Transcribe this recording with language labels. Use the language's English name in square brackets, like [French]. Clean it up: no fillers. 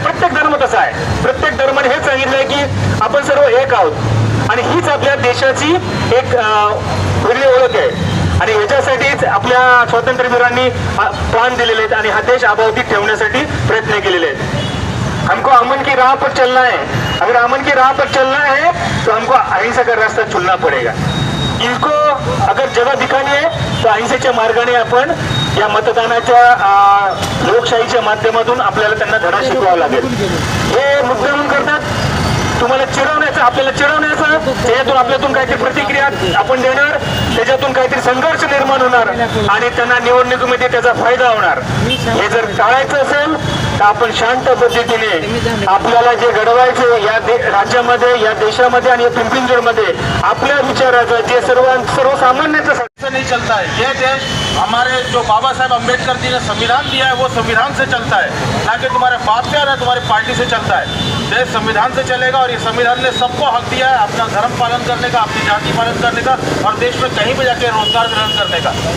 [Marathi] प्रत्येक धर्म कसा आहे, प्रत्येक धर्माने हेच सांगितलंय की आपण सर्व एक आहोत आणि हीच आपल्या देशाची एक वेगळी ओळख आहे. आणि याच्यासाठीच आपल्या स्वातंत्र्यवीरांनी प्राण दिलेले आहेत आणि हा देश अबाधित ठेवण्यासाठी प्रयत्न केलेले आहेत. [Hindi] हमको अमन की राह पर चलना है. अगर अमन की राह पर चलना है तो हमको अहिंसा का रास्ता चुनना पड़ेगा. इनको अगर जगह दिखानी है तो [Marathi] अहिंसेच्या मार्गाने आपण या मतदानाच्या लोकशाहीच्या माध्यमातून आपल्याला त्यांना धडा शिकवावा लागेल. हे मुद्दाम करतात तुम्हाला चिडवण्याचं, आपल्याला चिडवण्याचं, त्याच्यातून आपल्यातून काहीतरी प्रतिक्रिया आपण देणार, त्याच्यातून काहीतरी संघर्ष निर्माण होणार आणि त्यांना निवडणुकीमध्ये त्याचा फायदा होणार. हे जर टाळायचं असेल तर आपण शांत पद्धतीने आपल्याला जे घडवायचं या राज्यामध्ये, या देशामध्ये आणि या पिंपरी-चिंचवडमध्ये आपल्या विचाराचं जे सर्वसामान्यांचं [Hindi] नहीं चलता है. ये देश हमारे जो बाबा साहेब अम्बेडकर जी ने संविधान दिया है वो संविधान से चलता है, ना कि तुम्हारे बाप से या तुम्हारी पार्टी से चलता है. देश संविधान से चलेगा और ये संविधान ने सबको हक दिया है अपना धर्म पालन करने का, अपनी जाति पालन करने का और देश में कहीं भी जाके रोजगार ग्रहण करने का.